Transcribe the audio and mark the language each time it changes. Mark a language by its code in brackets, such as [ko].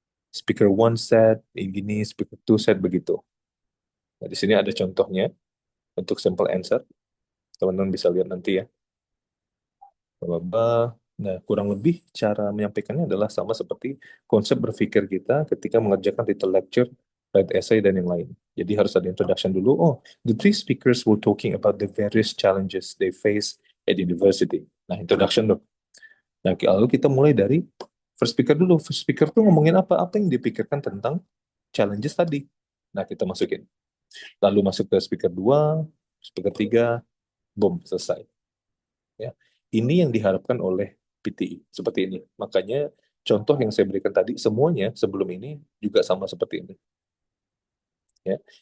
[en] Speaker one said, [id] gini, [en] speaker two said, [id] begitu. Nah, di sini ada contohnya untuk sample answer. Teman-teman bisa lihat nanti ya. Blah. Nah, kurang lebih cara menyampaikannya adalah sama seperti konsep berpikir kita ketika mengerjakan title lecture, write essay, dan yang lain. Jadi harus ada introduction dulu. [en] Oh, the three speakers were talking about the various challenges they face at university. [id] Nah, introduction dulu. Nah, lalu kita mulai dari first speaker dulu. First speaker tuh ngomongin apa? Apa yang dipikirkan tentang challenges tadi. Nah, kita masukin. Lalu masuk ke speaker 2, speaker 3, boom, selesai. Ya. Ini yang diharapkan oleh PTI, seperti ini. Makanya contoh yang saya berikan tadi, semuanya sebelum ini juga sama seperti ini. Ya.